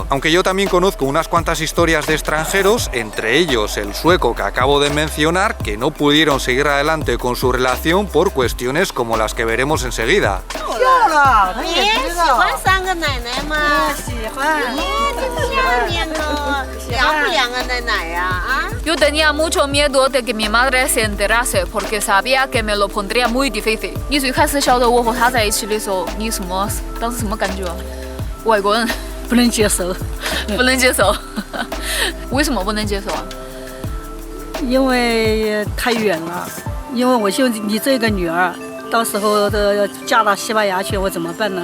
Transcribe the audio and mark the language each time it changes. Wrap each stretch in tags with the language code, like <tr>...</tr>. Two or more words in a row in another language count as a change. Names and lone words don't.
<es>Aunque yo también conozco unas cuantas historias de extranjeros, entre ellos el sueco que acabo de mencionar, que no pudieron seguir adelante con su relación por cuestiones como las que veremos enseguida. Yo tenía mucho miedo de que mi madre se enterase porque sabía que me lo pondría muy difícil.</es> <zh>你最开始晓得我和他在一起的时候，你当时什么感觉？外国人不能接受，不能接受，为什么不能接受啊？因为太远了，因为我就你这个女儿，到时候嫁到西班牙去，我怎么办呢？</zh>